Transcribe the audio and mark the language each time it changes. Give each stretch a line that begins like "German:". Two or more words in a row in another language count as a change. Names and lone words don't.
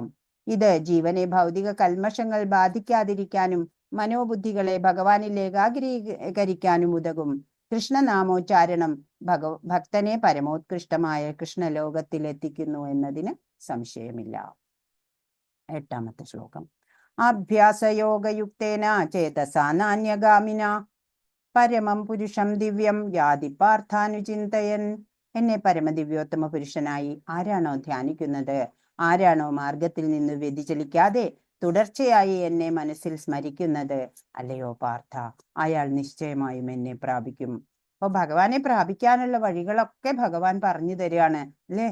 Malayalam: ഇത് ജീവനെ ഭൗതിക കൽമഷങ്ങൾ ബാധിക്കാതിരിക്കാനും മനോബുദ്ധികളെ ഭഗവാനിൽ ഏകാഗ്രീകരിക്കാനും ഉതകും. കൃഷ്ണനാമോച്ചാരണം ഭക്തനെ പരമോത്കൃഷ്ടമായ കൃഷ്ണലോകത്തിലെത്തിക്കുന്നു എന്നതിന് സംശയമില്ല. 8ാമത്തെ ശ്ലോകം.
Sanskrit: അഭ്യാസയോഗയുക്തേന ചേതസാ നാന്യഗാമിന പരമം പുരുഷം ദിവ്യം യാതി പാർത്ഥാനുചിന്തയൻ.
Malayalam: എന്നെ പരമദിവ്യോത്തമ പുരുഷനായി ആരാണോ ധ്യാനിക്കുന്നത്, ആരാണോ മാർഗത്തിൽ നിന്ന് വ്യതിചലിക്കാതെ തുടർച്ചയായി എന്നെ മനസ്സിൽ സ്മരിക്കുന്നത്, അല്ലയോ പാർത്ഥ, അയാൾ നിശ്ചയമായും എന്നെ പ്രാപിക്കും. അപ്പൊ ഭഗവാനെ പ്രാപിക്കാനുള്ള വഴികളൊക്കെ ഭഗവാൻ പറഞ്ഞു തരികയാണ് അല്ലേ.